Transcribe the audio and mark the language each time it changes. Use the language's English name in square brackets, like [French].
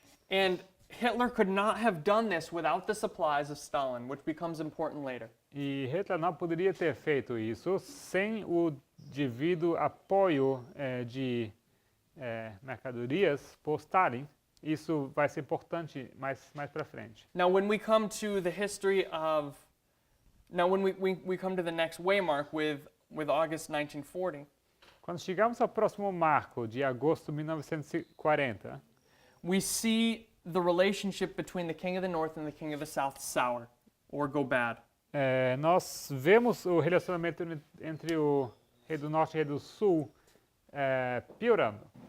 [English] And Hitler could not have done this without the supplies of Stalin, which becomes important later. [Portuguese] E Hitler não poderia ter feito isso sem o devido apoio de mercadorias por Stalin. Isso vai ser importante mais para frente. [English] Now, when we come to the history of, now when we come to the next waymark with August 1940, [Portuguese] Quando chegamos ao próximo marco de agosto de 1940, [English] we see the relationship between the king of the north and the king of the south sour or go bad. [Portuguese] nós vemos o relacionamento entre o rei do norte e o rei do sul piorando.